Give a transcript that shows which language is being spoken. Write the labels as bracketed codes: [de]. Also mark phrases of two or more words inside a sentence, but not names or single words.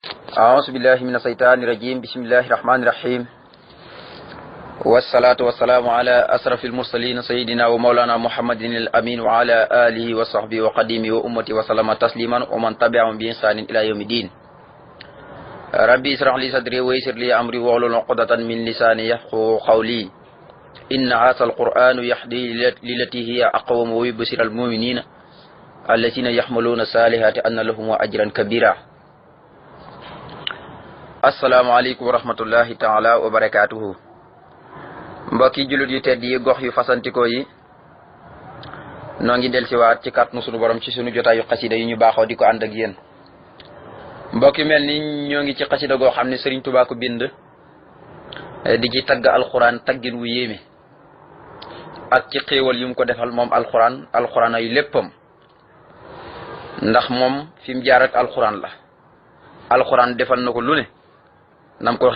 [ar] أعوذ بالله من الشيطان الرجيم بسم الله الرحمن الرحيم والصلاة والسلام على أشرف المرسلين سيدنا ومولانا محمد الأمين وعلى آله وصحبه وقديمه وأمته وسلم تسليما ومن تبعهم بإحسان إلى يوم الدين ربي اشرح لي صدري ويسر لي أمري واحلل عقدة من لساني يفقهوا قولي إن هذا القرآن يهدي للتي هي أقوم ويبشر المؤمنين الذين يحملون الصالحات أن لهم أجرا كبيرا السلام عليكم ورحمة الله تعالى وبركاته [wo] mbokki jullit yu tedd yi gox yu fasantikoo yi noo ngi del siwaat ci kàttanu sunu borom ci sunu jotaayu xasida yu ñu baaxoo di ko ànd ak yéen mbokki mel ni ñoo ngi ci xasida goo xam ne Sëriñ Tuubaa ko bind di ci tagg alxuraan taggin wu yéeme ak ci xéewal yu mu ko defal moom alxuraan ay léppam ndax moom fi mu jaar ak alxuraan la alxuraan defal na ko lu ne nam ko